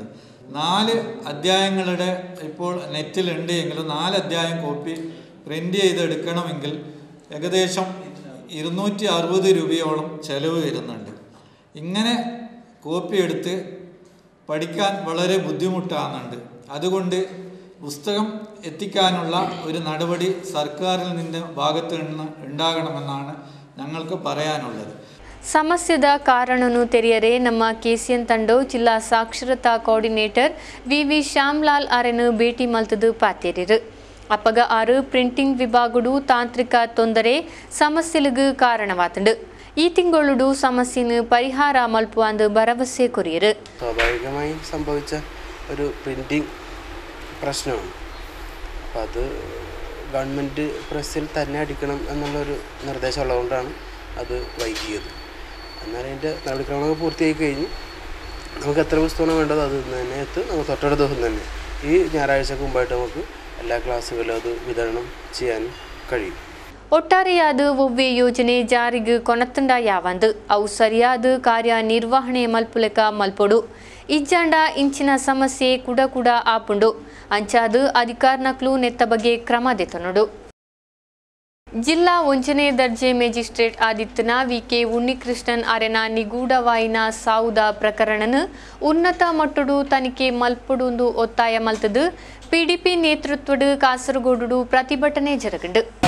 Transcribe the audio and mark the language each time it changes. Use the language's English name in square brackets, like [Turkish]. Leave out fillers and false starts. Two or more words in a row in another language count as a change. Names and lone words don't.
[Malayalam] 4 അധ്യായങ്ങളുടെ ഇപ്പോൾ നെറ്റിലുണ്ട് എങ്കിലും 4 അധ്യായം [English] copy print [Malayalam] ചെയ്തെടുക്കണമെങ്കിൽ ഏകദേശം 260 രൂപയോളം ചിലവ് വരുന്നുണ്ട്. ഇങ്ങനെ കോപ്പി എടുത്ത് പഠിക്കാൻ വളരെ ബുദ്ധിമുട്ടാകുന്നുണ്ട്. അതുകൊണ്ട് പുസ്തകം എത്തിക്കാനുള്ള ഒരു നടപടി സർക്കാരിൽ നിന്ന് ഭാഗത്ത് നിന്ന് ഉണ്ടാകണമെന്നാണ് ഞങ്ങൾക്ക് പറയാനുള്ളത്. [Tulu] ಸಮಸ್ಯೆದ ಕಾರಣನು ತೆರೆಯರೆ ನಮ್ಮ ಕೆಸಿಎನ್ ತಂಡವು ಜಿಲ್ಲಾ ಸಾಕ್ಷರತಾ ಕೋಆರ್ಡಿನೇಟರ್ ವಿ ಶ್ಯಾಮ್ಲಾಲ್ ಅವರನ್ನು ಭೇಟಿ ಮಲ್ತದು ಪಾತೇರಿರು. ಅಪ್ಪಗ 6 ಪ್ರಿಂಟಿಂಗ್ ವಿಭಾಗಡು ತಾಂತ್ರಿಕ ತೊಂದರೆ ಸಮಸ್ಯೆಲಿಗೂ ಕಾರಣವಾತಂಡು. ಈ ತಿಂಗೊಳುಡು ಸಮಸ್ಯೆನ್ ಪರಿಹಾರ ಮಲ್ಪುವಾಂತ್ ಭರವಸೆ ಕೊರಿಯೆರ್. [Malayalam] സ്വാഭാവികമായി സംഭവിച്ച ഒരു പ്രിൻറ്റിംഗ് പ്രശ്നമാണ്. അപ്പോൾ അത് [English] government press [Malayalam] തന്നെ അടിക്കണം എന്നുള്ളൊരു നിർദ്ദേശം ഉള്ളതുകൊണ്ടാണ് അത് വൈകിയത്. എന്നാൽ അതിൻ്റെ നടപടിക്രമങ്ങൾ പൂർത്തിയായി കഴിഞ്ഞ് നമുക്ക് എത്ര പുസ്തകമാണ് വേണ്ടത് അത് തന്നെ നമുക്ക് തൊട്ടടുത്ത ദിവസം തന്നെ ഈ ഞായറാഴ്ചക്ക് മുമ്പായിട്ട് നമുക്ക് എല്ലാ ക്ലാസ്സുകളിലും അത് വിതരണം ചെയ്യാൻ കഴിയും. [Tulu] ಒಟ್ಟಾರೆಯಾದ ಒವ್ವೆ ಯೋಜನೆ ಜಾರಿಗೆ ಕೊನತ್ತಂಡ ಅವು ಸರಿಯಾದ ಕಾರ್ಯನಿರ್ವಹಣೆ ಮಲ್ಪುಲೆಕ ಮಲ್ಪೊಡು. ಇಜ್ಜಾಂಡ ಇಂಚಿನ ಸಮಸ್ಯೆ ಕುಡ ಆಪುಂಡು. ಅಂಚಾದ ಅಧಿಕಾರನಕ್ಲು ನೆತ್ತ ಬಗ್ಗೆ ಕ್ರಮ ದೆತನೊಡು. ಜಿಲ್ಲಾ 1ನೇ ದರ್ಜೆ ಮ್ಯಾಜಿಸ್ಟ್ರೇಟ್ ಆದಿತ್ತನ ವಿ.ಕೆ. ಉನ್ನಿಕೃಷ್ಣನ್ ಅರೆನ ನಿಗೂಢವಾಯಿನ ಸಾವುದ ಪ್ರಕರಣನ ಉನ್ನತ ಮಟ್ಟಡು ತನಿಖೆ ಮಲ್ಪಡುಂದು ಒತ್ತಾಯ ಮಲ್ತದು PDP ನೇತೃತ್ವದ ಕಾಸರಗೋಡು ಪ್ರತಿಭಟನೆ ಜರಗಂಡು.